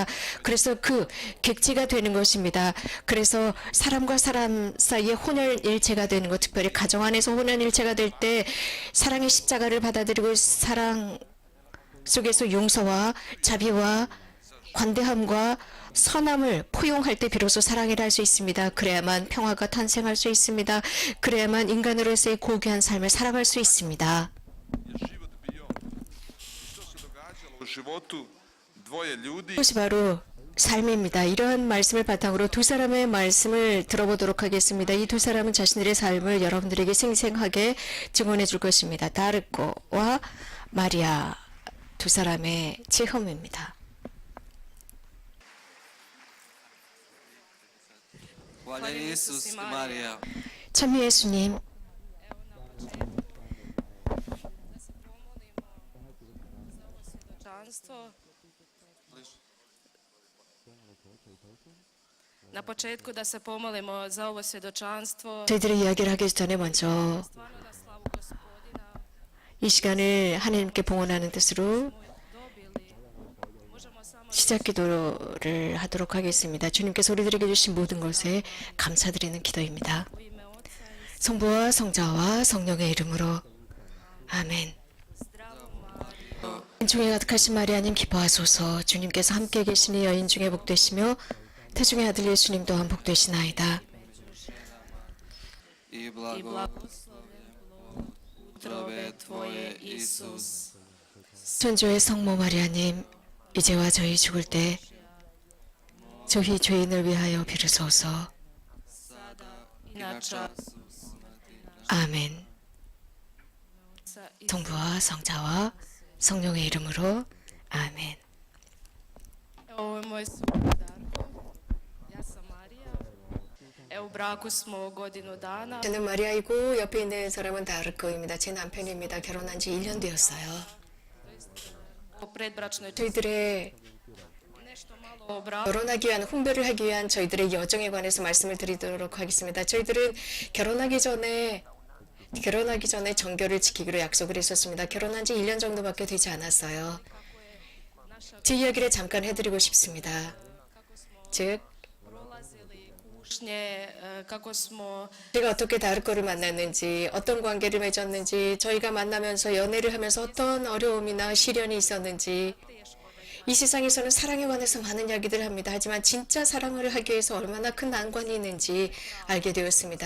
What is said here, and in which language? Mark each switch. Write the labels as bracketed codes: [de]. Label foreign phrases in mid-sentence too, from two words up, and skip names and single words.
[ko] 그래서 그 객지가 되는 것입니다. 그래서 사람과 사람 사이에 혼연일체가 되는 것, 특별히 가정 안에서 혼연일체가 될 때 사랑의 십자가를 받아들이고 사랑 속에서 용서와 자비와 관대함과 선함을 포용할 때 비로소 사랑이라 할 수 있습니다. 그래야만 평화가 탄생할 수 있습니다. 그래야만 인간으로서의 고귀한 삶을 살아갈 수 있습니다. [hr] je život bio. Što se događalo u životu dvoje ljudi [ko] 그것이 바로 삶입니다. 이러한 말씀을 바탕으로 두 사람의 말씀을 들어보도록 하겠습니다. 이 두 사람은 자신들의 삶을 여러분들에게 생생하게 증언해 줄 것입니다. 다르코와 마리아 두 사람의 체험입니다. [hr] Hvaljen Isus i Marija. [ko] 참 예수님, [hr] svjedočanstvo. Na početku da se pomolimo za ovo svjedočanstvo, [ko] 저희들의 이야기를 하기 전에 먼저 [hr] stvarno na slavu Gospodina [ko] 이 시간을 하나님께 봉헌하는 뜻으로 [hr] dobili. Možemo samo [ko] 시작 기도를 하도록 하겠습니다. 주님께서 우리들에게 주신 모든 것에 감사드리는 기도입니다. [hr] u ime Oca i [ko] 성부와 성자와 성령의 이름으로 아멘. [hr] zdravu Mariju. [ko] 은총에 가득하신 마리아님 기뻐하소서. 주님께서 함께 계시니 여인 중에 복되시며 태중의 아들 예수님 또한 복되시나이다. [hr] I I blago blagoslovljen plod utrobe Tvoje, Isus. [ko] 천주의 성모 마리아님 이제와 저희 죽을 때 저희 죄인을 위하여 비르소서. [hr] I na čast [ko] 아멘. [hr] Oca i [ko] 성부와 성자와 성령의 이름으로 아멘. [hr] Ovo je moj suprug Darko. Ja sam Marija. Evo u braku smo godinu dana. [ko] 저는 마리아이고 옆에 있는 사람은 다르코입니다. 제 남편입니다. 결혼한 지 1년 되었어요. [hr] O predbračnoj [ko] 저희들의 [hr] nešto malo o braku. [ko] 결혼하기 위한 훈배를 하기 위한 저희들의 여정에 관해서 말씀을 드리도록 하겠습니다. 저희들은 결혼하기 전에 정결을 지키기로 약속을 했었습니다. 결혼한 지 1년 정도밖에 되지 않았어요. 제 이야기를 잠깐 해드리고 싶습니다. 즉 [hr] Prolazili kušnje, kako smo [ko] 제가 어떻게 다르코를 만났는지, 어떤 관계를 맺었는지, 저희가 만나면서 연애를 하면서 어떤 어려움이나 시련이 있었는지, 이 세상에서는 사랑에 관해서 많은 이야기들을 합니다. 하지만 진짜 사랑을 하기 위해서 얼마나 큰 난관이 있는지 알게 되었습니다.